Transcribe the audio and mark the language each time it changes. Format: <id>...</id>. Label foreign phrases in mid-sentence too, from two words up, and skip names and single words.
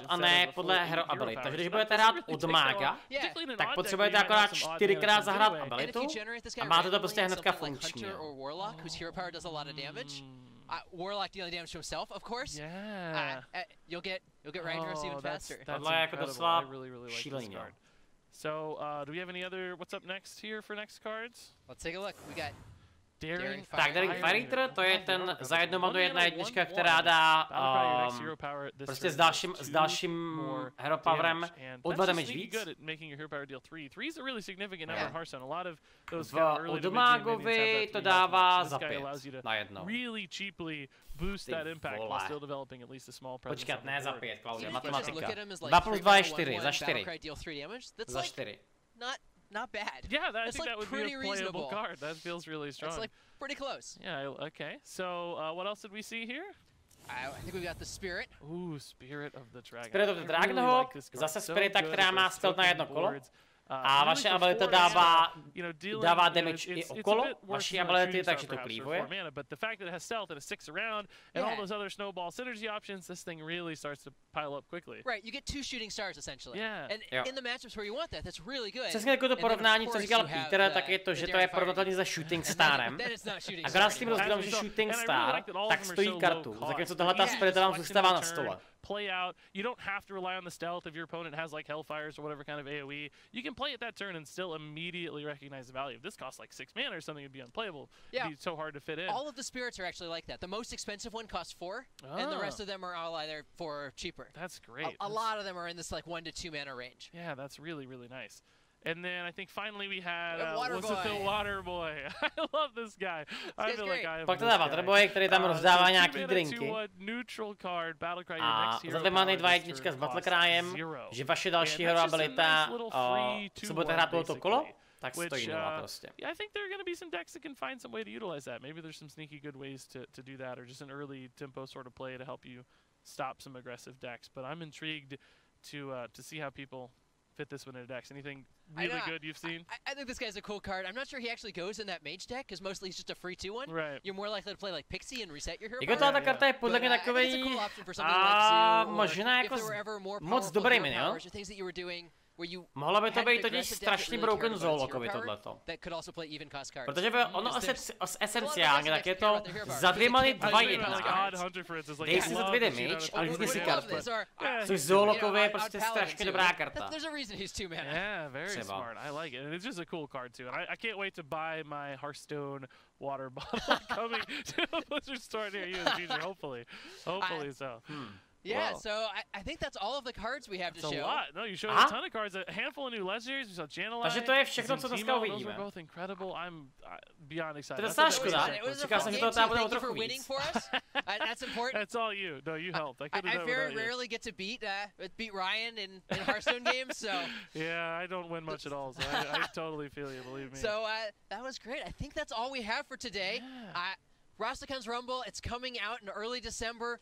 <cs>a ne podle</cs> <en>hero ability.</en> <cs>Takže když budete hrát od mága, tak potřebujete akorát 4krát zahrát abilitu a máte to prostě hnedka funkční.</cs> <en>Warlock dealing damage to himself, of course. Yeah. You'll get Ragnaros even faster.</en> <cs>Tohle je jako docela šílený.</cs> <en>So, do we have any other? What's up next here for next cards? Let's take a look. We got Daring</en> <cs>Fireeater, to je ten za jednu madu 1/1, která dá prostě s dalším hero powerem o 2 damage víc. V Odomágovi to dává za 5 na jedno. Počkat, ne za 5, Klaudia, matematika. 2 + 2 je 4, za 4. Za 4.</cs> <en>Not bad. Yeah, I think that would be a playable card. That feels really strong. It's like pretty close. Yeah, okay. So, what else did we see here? I think we got the Spirit. Ooh, Spirit of the Dragon.</en> <cs>Spirit of the Dragonhawk, zase Spirita, která má stealth na jedno kolo. A vaše abilita dává damage i okolo vaší ability, takže to cleavuje.</cs> <en>But the fact that it has stealth and a 6 around and all those other snowball synergy options, this thing really starts to pile up quickly. Right, you get 2 shooting stars essentially. Yeah. And in the matchups where you want that, that's really good.</en> <cs>Přesně jako to porovnání, co říkal Peter, tak je to, že to je porovnatelně za shooting starem. Akorát s tím rozdílem, že shooting star tak stojí kartu, zatímco tohle ta spirita vám zůstává na stole.</cs> <en>Play out. You don't have to rely on the stealth if your opponent has like Hellfires or whatever kind of AoE. You can play it that turn and still immediately recognize the value. If this costs like 6 mana or something, it'd be unplayable. It'd be so hard to fit in. All of the spirits are actually like that. The most expensive one costs 4, and the rest of them are all either 4 or cheaper. That's great. A lot of them are in this like 1 to 2 mana range. Yeah, that's really, really nice. And then I think finally we had was it the Water Boy? I love this guy. I feel like I have</en> <cs>Pak to dá Water Boy, který tam rozdává nějaký drinky. A za 2 many 2 jednička s Battlecryem, že vaše další hero abilita, co budete hrát tohoto kolo, tak stojí 0 prostě.</cs> <en>Yeah, I think there are going to be some decks that can find some way to utilize that. Maybe there's some sneaky good ways to do that, or just an early tempo sort of play to help you stop some aggressive decks. But I'm intrigued to see how people fit this one in a deck. Anything really good you've seen? I think this guy's a cool card. I'm not sure he actually goes in that mage deck, because mostly he's just a free 2-1. Right. You're more likely to play like Pixie and reset your hero.</en> <cs>Jako ta karta je podle mě takovej možná jako moc dobrý minion. Mohlo by to být totiž strašně broken Zolokovi tohleto. Protože ono esenciálně tak je to za 2 many 2 1. Dej si za 2 damage a lízni si kartu. Což Zolokovi je prostě strašně dobrá karta.</cs> <en>Yeah, very smart. I like it. And it's just a cool card too. And I can't wait to buy my Hearthstone water bottle coming to a Blizzard store near you in the future, hopefully. Hopefully so. Yeah, so I think that's all of the cards we have to show. That's a lot. No, you showed a ton of cards, a handful of new legendaries. We saw Janelai.</en> <cs>Takže to je všechno, co dneska uvidíme.</cs> <en>Those were both incredible. I'm beyond excited.</en> <cs>To je docela škoda. Čekal jsem, že to tady bude o trochu víc.</cs> <en>That's important. That's all you. No, you helped. I couldn't have done it without you. I very rarely get to beat Ryan in Hearthstone games, so. Yeah, I don't win much at all, so I totally feel you, believe me. So that was great. I think that's all we have for today. Rastakhan's Rumble, it's coming out in early December.</en>